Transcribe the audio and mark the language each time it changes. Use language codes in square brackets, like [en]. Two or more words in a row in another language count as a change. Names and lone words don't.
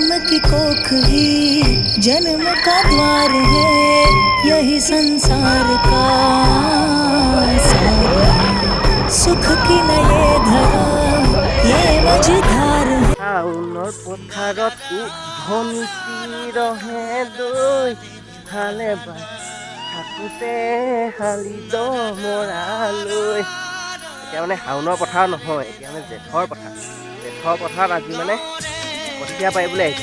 [hi] की कोख ही जन्म का द्वार है, यही संसार का सार है। सुख की नए धरा ये मझधार है। [as] শাওনৰ পথাৰত ধনশী ৰহে দৈ হালে বাই থাকোঁতে শালি দমৰালৈ। এতিয়া মানে শাওনৰ পথাৰ নহয়, এতিয়া মানে জেঠৰ পথাৰত আজি মানে কঠীয়া পাৰিবলৈ আহিছে।